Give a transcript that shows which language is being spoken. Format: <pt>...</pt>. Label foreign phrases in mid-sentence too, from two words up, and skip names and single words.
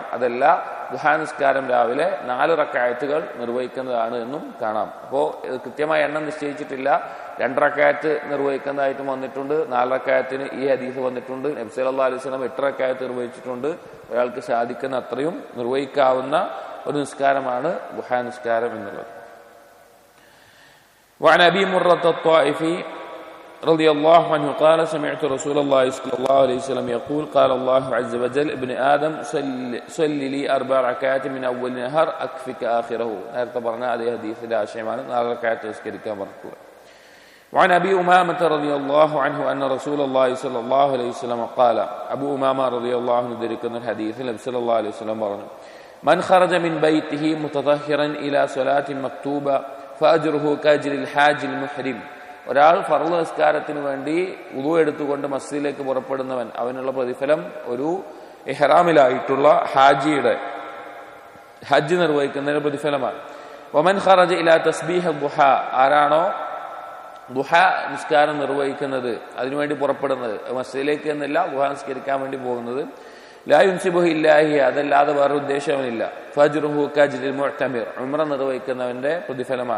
<ml>അതല്ല, ദുഹാ നിസ്കാരം രാവിലെ 4 റക്അത്തുകൾ നിർവഹിക്കുന്നതാണ് എന്നും കാണാം. അപ്പോൾ കൃത്യമായ എണ്ണം നിശ്ചയിച്ചിട്ടില്ല. 2 റക്അത്ത് നിർവഹിക്കുന്നതായിട്ടും വന്നിട്ടുണ്ട്, 4 റക്അത്തിന് ഈ ഹദീസ് വന്നിട്ടുണ്ട്. നബി</ml> <ar>صلى الله عليه وسلم</ar> <ml>8 റക്അത്ത് നിർവഹിച്ചിട്ടുണ്ട്. ഒരാൾക്ക് സാധിക്കുന്ന അത്രയും നിർവഹിക്കാവുന്ന ഒരു നിസ്കാരമാണ് ദുഹാ നിസ്കാരം എന്നുള്ളത്.</ml> <ar>وعن أبي مرة الطائفي رضي الله عنه قال سمعت رسول الله صلى الله عليه وسلم يقول قال الله عز وجل ابن آدم صل لي 4 ركعات من أول النهار أكفك آخره.</ar> <ml>നേരത്തെ പറഞ്ഞ അതേ ഹദീസിലെ ആശയമാണ് 4 റക്അത്ത് നിസ്കരിക്കാൻ പറഞ്ഞത്.</ml> <ar>وعن أبي أمامة رضي الله عنه أن رسول الله صلى الله عليه وسلم قال أبو أمامة رضي الله عنه ذكر الحديث النبي صلى الله عليه وسلم പറഞ്ഞു من خرج من بيته متطهرا إلى صلاة مكتوبة فأجره كأجر الحاج المحرم.</ar> <ml>ഒരാൾ ഫർള് നിസ്കാരത്തിന് വേണ്ടി വുളു എടുത്തുകൊണ്ട് മസ്ജിദിലേക്ക് പുറപ്പെടുന്നവൻ അവനുള്ള പ്രതിഫലം ഒരു ഇഹ്റാമിലായിട്ടുള്ള ഹാജിയുടെ ഹജ്ജ് നിർവഹിക്കുന്നതിന് പ്രതിഫലമാണ്.</ml> <ar>ومن خرج إلى تسبيح الضحى,</ar> <ml>ആരാണോ ദുഹ നിസ്കാരം നിർവഹിക്കുന്നത് അതിനുവേണ്ടി പുറപ്പെടുന്നത്, മസ്ജിദിലേക്ക് എന്നല്ല ദുഹ നിസ്കരിക്കാൻ വേണ്ടി പോകുന്നത്,</ml> <ar>لا ينصبه إلاه,</ar> <ml>അതല്ലാതെ വേറെ ഉദ്ദേശമില്ല,</ml> <ar>فأجره كأجر المعتمر,</ar> <ml>ഉംറ നിർവഹിക്കുന്നവന്റെ പ്രതിഫലമാണ്.</ml>